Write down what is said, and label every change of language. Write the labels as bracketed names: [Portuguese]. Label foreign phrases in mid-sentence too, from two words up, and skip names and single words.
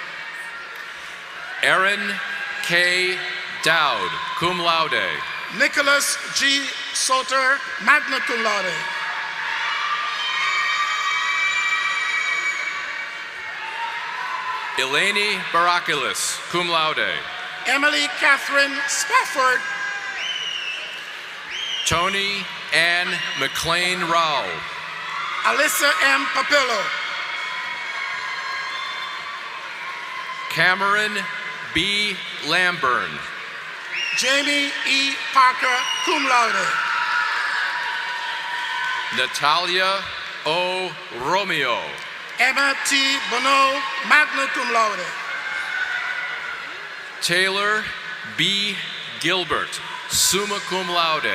[English] Erin K. Dowd, [Latin] cum laude. [English] Nicholas G. Salter, [Latin] magna cum laude. [English] Eleni Barakilis, [Latin] cum laude. [English] Emily Catherine Spafford. Tony Ann McLean Rao. Alyssa M. Papillo. Cameron B. Lamburn. Jamie E. Parker, [Latin] cum laude. [English] Natalia O. Romeo. Emma T. Bono, [Latin] magna cum laude. [English] Taylor B. Gilbert, [Latin] summa cum laude.